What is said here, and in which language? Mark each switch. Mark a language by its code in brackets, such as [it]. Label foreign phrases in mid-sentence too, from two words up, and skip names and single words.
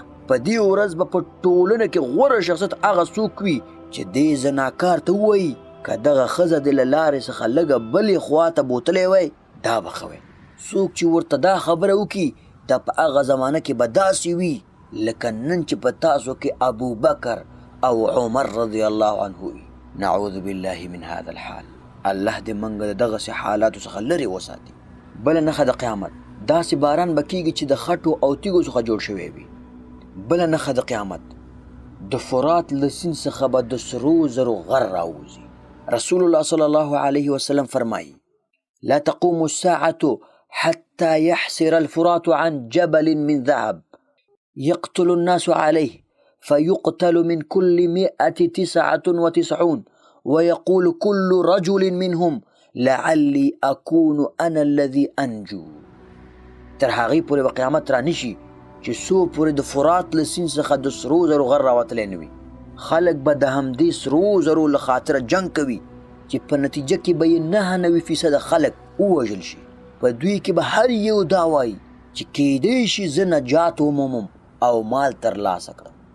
[ps] په دې ورځ به په ټولنه کې غوره شخصیت هغه څوک وي چې دې زناکار ته ووایي که دغه ښځه دې له لارې څخه لږه بلې خوا ته بوتلی وی دا به ښه وی. څوک چې ورته دا خبره وکړي دا په هغه زمانه کې به داسې وي لکه نن چې په تاسو کې ابوبکر او عمر [ar] رضی الله عنه [ps] وي. [ar] نعوذ بالله من هذا الحال. [ps] الله دې موږ د دغسې حالاتو څخه لرې وساتي. بله نښه د قیامت، داسې باران به کېږي چې د خټو او تیږو څخه جوړ شوی وي. بله نښه د قیامت، د فرات له سیند څخه به د سرو زرو غر راوځي. [ar] رسول الله صلی الله علیه وسلم فرمایي لا تقوم الساعة حتى يحسر الفرات عن جبل من ذهب يقتل الناس عليه فيقتل من كل 199 ويقول كل رجل منهم لعلي أكون أنا الذي أنجو. [ps] تر هغې پورې به قیامت را نشي چې څو پورې د فرات له سیند څخه د سرو زرو غر راوتلی نه وي. خلک به د همدې سرو زرو له خاطره جنګ کوي چې په نتیجه کې به یې 99% خلک ووژل شي. په دوی کې به هر یو دا وایي چې کیدی شي زه نجات ومومم او مال ترلاسه کړم.